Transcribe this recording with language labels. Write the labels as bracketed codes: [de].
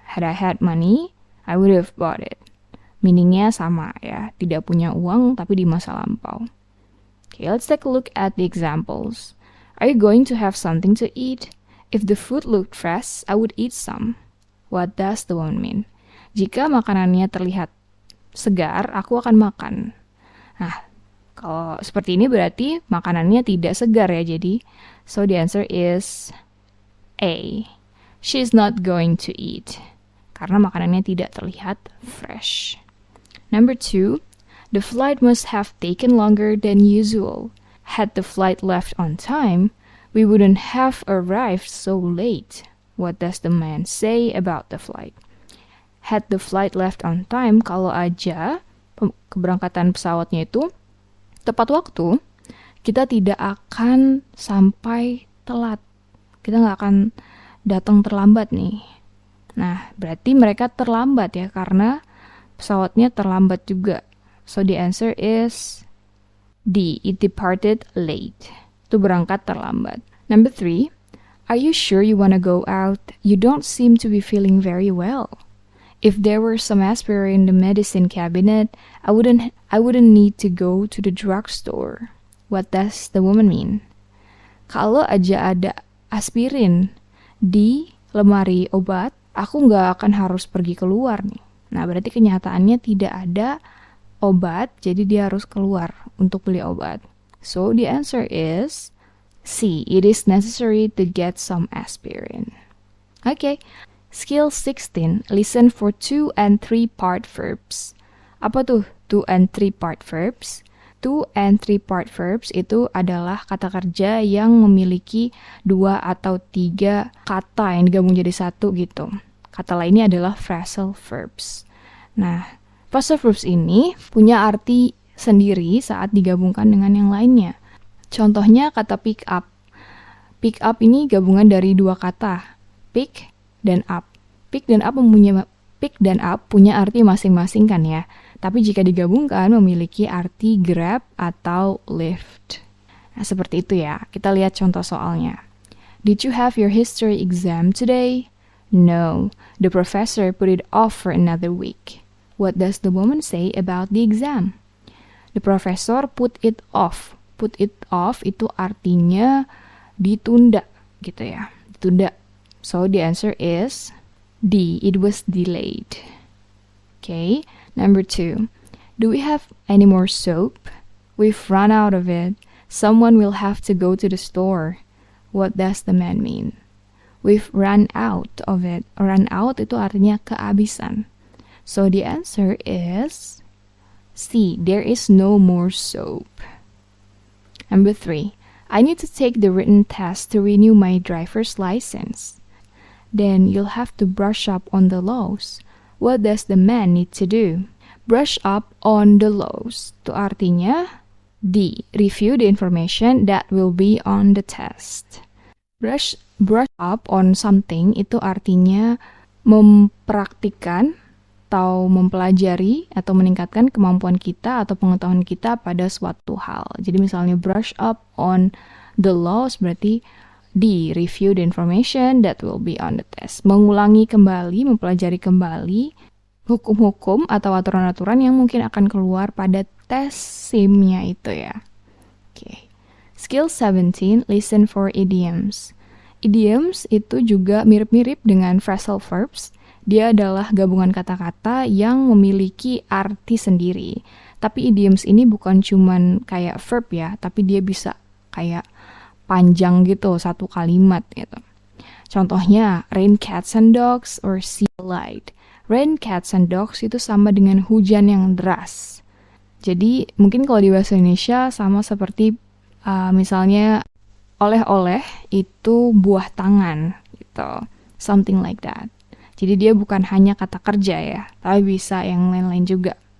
[en] Had I had money, I would have bought it. [id] Meaning-nya sama ya, tidak punya uang tapi di masa lampau. [en] Okay, let's take a look at the examples. Are you going to have something to eat? If the food looked fresh, I would eat some. What does the woman mean? [id] Jika makanannya terlihat segar, aku akan makan. Nah, kalau seperti ini berarti makanannya tidak segar ya, jadi [en] so the answer is A. She's not going to eat. [id] Karena makanannya tidak terlihat fresh. [en] Number 2, the flight must have taken longer than usual. Had the flight left on time, we wouldn't have arrived so late. What does the man say about the flight? Had the flight left on time, [id] kalau aja keberangkatan pesawatnya itu tepat waktu, kita tidak akan sampai telat. Kita nggak akan datang terlambat nih. Nah, berarti mereka terlambat ya, karena pesawatnya terlambat juga. [en] So the answer is D. It departed late. [id] Itu berangkat terlambat. [en] Number 3, are you sure you wanna go out? You don't seem to be feeling very well. If there were some aspirin in the medicine cabinet, I wouldn't need to go to the drugstore. What does the woman mean? [id] Kalau aja ada aspirin di lemari obat, aku nggak akan harus pergi keluar nih. Nah, berarti kenyataannya tidak ada obat, jadi dia harus keluar untuk beli obat. [en] So the answer is C. It is necessary to get some aspirin. Okay. Skill 16. Listen for 2 and 3 part verbs. [id] Apa tuh 2 and 3 part verbs? 2 and 3 part verbs itu adalah kata kerja yang memiliki 2 atau 3 kata yang digabung jadi satu gitu. Kata lainnya adalah phrasal verbs. Nah, phrasal verbs ini punya arti sendiri saat digabungkan dengan yang lainnya. Contohnya kata pick up. Pick up ini gabungan dari 2 kata, pick dan up. Pick dan up punya arti masing-masing kan ya. Tapi jika digabungkan memiliki arti grab atau lift. Nah, seperti itu ya. Kita lihat contoh soalnya. [en] Did you have your history exam today? No, the professor put it off for another week. What does the woman say about the exam? The professor put it off. [id] Put it off itu artinya ditunda gitu ya. Ditunda. [en] So the answer is D. It was delayed. Okay. Number 2. Do we have any more soap? We've run out of it. Someone will have to go to the store. What does the man mean? We've run out of it. [id] Run out itu artinya kehabisan. [en] So the answer is C. There is no more soap. Number 3. I need to take the written test to renew my driver's license. Then you'll have to brush up on the laws. What does the man need to do? Brush up on the laws. [id] Itu artinya D. [en] Review the information that will be on the test. [id] Brush up on something itu artinya mempraktikkan atau mempelajari atau meningkatkan kemampuan kita atau pengetahuan kita pada suatu hal. Jadi misalnya brush up on the laws berarti D. [en] Review the information that will be on the test. [id] Mengulangi kembali, mempelajari kembali hukum-hukum atau aturan-aturan yang mungkin akan keluar pada tes SIM-nya itu ya. Okay. [en] Skill 17, listen for idioms. [id] Idioms itu juga mirip-mirip dengan phrasal verbs. Dia adalah gabungan kata-kata yang memiliki arti sendiri. Tapi idioms ini bukan cuman kayak verb ya, tapi dia bisa kayak panjang gitu, satu kalimat gitu. Contohnya, rain, cats, and dogs, or see light. Rain, cats, and dogs itu sama dengan hujan yang deras. Jadi, mungkin kalau di bahasa Indonesia sama seperti misalnya oleh-oleh itu buah tangan gitu. [en] Something like that. [id] Jadi dia bukan hanya kata kerja ya, tapi bisa yang lain-lain juga.